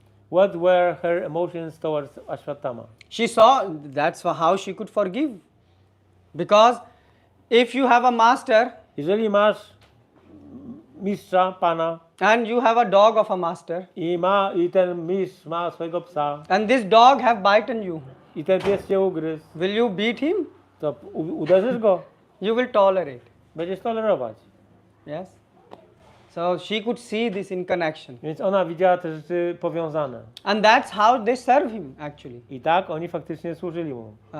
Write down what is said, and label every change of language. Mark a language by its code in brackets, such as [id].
[en] What were her emotions towards Ashwatthama? She saw that's how she could forgive. Because if you have a master, [pl] jeżeli masz mistrza, pana, [en] and you have a dog of a master, [pl] i ten mistrz ma swojego psa, [en] and this dog have bitten you, [pl] i ten pies cię ugryzł, [en] will you beat him? [pl] To uderzysz go? [en] You will tolerate. [pl] Będziesz tolerować. [en] Yes. So she could see this in connection. [pl] Więc ona widziała te rzeczy powiązane. [en] And that's how they serve him actually. [pl] I tak oni faktycznie służyli mu.